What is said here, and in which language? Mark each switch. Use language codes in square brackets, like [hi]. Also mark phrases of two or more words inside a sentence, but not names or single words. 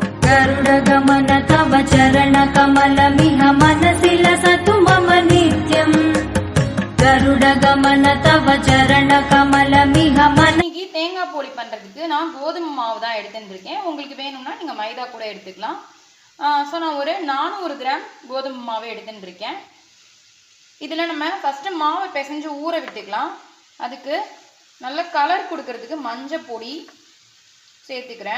[sa] गरुडगमन तव चरणकमलमिह मनसि लसतु मम नित्यम् गरुडगमन तव चरणकमलमिह मन [ta] இன்னைக்கு தேங்காய் போலி பண்ணுறதுக்கு நான் கோதுமை மாவு தான் எடுத்துட்டுருக்கேன். உங்களுக்கு வேணும்னா நீங்கள் மைதா கூட எடுத்துக்கலாம். ஸோ நான் ஒரு 400 கிராம் கோதுமை மாவு எடுத்துட்டுருக்கேன். இதில் நம்ம ஃபஸ்ட்டு மாவை பிசைஞ்சு ஊற விட்டுக்கலாம். அதுக்கு நல்ல கலர் கொடுக்கறதுக்கு மஞ்சள் பொடி சேர்த்துக்கிறேன்.